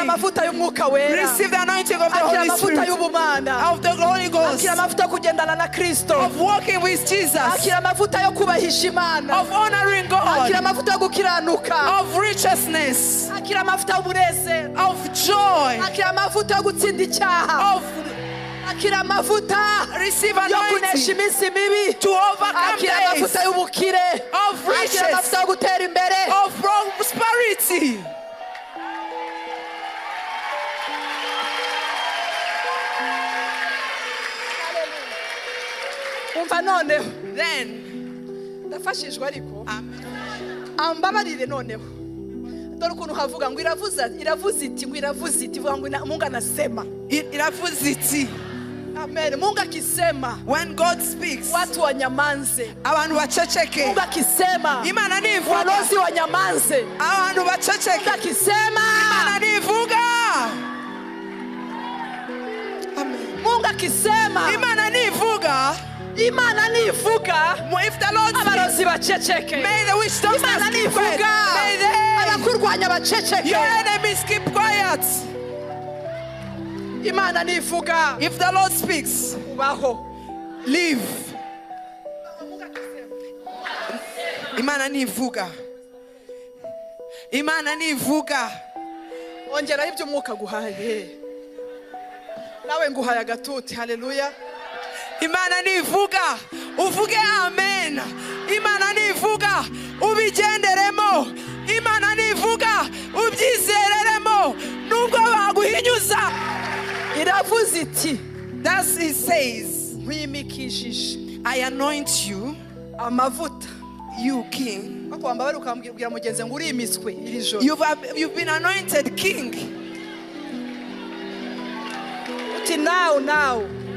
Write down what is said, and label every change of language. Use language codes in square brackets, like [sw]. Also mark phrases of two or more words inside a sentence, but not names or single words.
[en] Receive the anointing of the Holy Spirit, of the Holy Ghost, of walking with Jesus, of honoring God, of righteousness, of joy, receive anointing to overcome days, of riches, of prosperity. Then, [rw] ambabarire noneho dore ukuntu havuga ngo iravuze iti [sw] Mungu anasema [rw] iravuze iti. [sw] Amen. Mungu akisema, [en] when God speaks, [sw] watu wanyamanze. [rw] Abantu baceceke. [sw] Mungu akisema, [rw] Imana nivuga. [sw] Walozi wanyamanze. [rw] Abantu baceceke. [sw] Mungu akisema, [rw] Imana nivuga. Amen. [sw] Mungu akisema, [rw] Imana nivuga. Imana nivuga. [en] If the Lord speaks, may the wisdom keep quiet. May the your enemies keep quiet. [rw] Imana nivuga. [en] If the Lord speaks, [rw] ubaho. Live. Imana nivuga. Imana nivuga. Ongera ibyo Mwuka guhaye. Nawe nguhaye agatuti. Haleluya. Imana nivuga. Uvuge amen. Imana nivuga. Ubigenderemo. Imana nivuga. Ubyizereremo. Nubwo baguhinyuza. Iravuze iti. [en] Thus it says, [rw] nkwimikishije. [en] I anoint you, [rw] amavuta. [en] You king. You've been anointed king. Now.